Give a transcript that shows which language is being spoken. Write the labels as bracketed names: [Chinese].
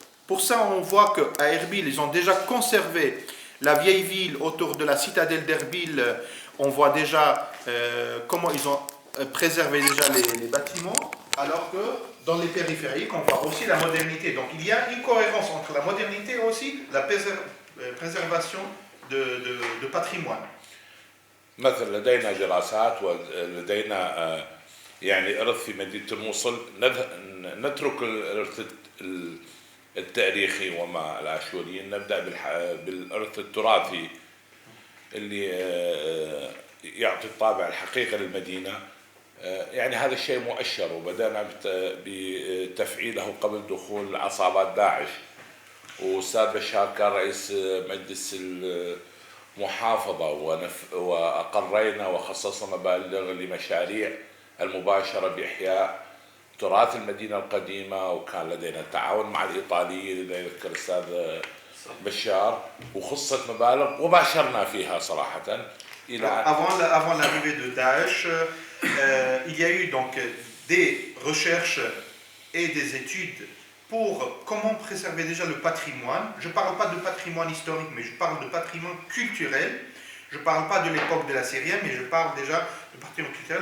[French] Pour ça, on voit qu'à Erbil, ils ont déjà conservé la vieille ville autour de la citadelle d'Erbil. On voit déjà comment ils ont préservé déjà les bâtiments, alors que dans les périphériques, on voit aussi la modernité. Donc il y a une cohérence entre la modernité et aussi la préservation de patrimoine. [Arabic] مثل لدينا دراسات ولدينا يعني إرث في مدينة الموصل، نترك الإرث التاريخي وما الآشوريين، نبدأ بالإرث التراثي اللي يعطي الطابع الحقيقي للمدينة. يعني هذا الشيء مؤشر، وبدأنا بتفعيله قبل دخول عصابات داعش. وأستاذ بشار كان رئيس مجلس المحافظة وأقرينا وخصصنا مبالغ لمشاريع المباشرة بإحياء تراث المدينة القديمة، وكان لدينا تعاون مع الإيطاليين اللي يذكر الأستاذ بشار، وخصت مبالغ وباشرنا فيها صراحة. [French] Avant l'arrivée de Daesh, il y a eu donc des recherches et des études pour comment préserver déjà le patrimoine. Je ne parle pas de patrimoine historique, mais je parle de patrimoine culturel. Je ne parle pas de l'époque de la Syrie, mais je parle déjà de patrimoine culturel.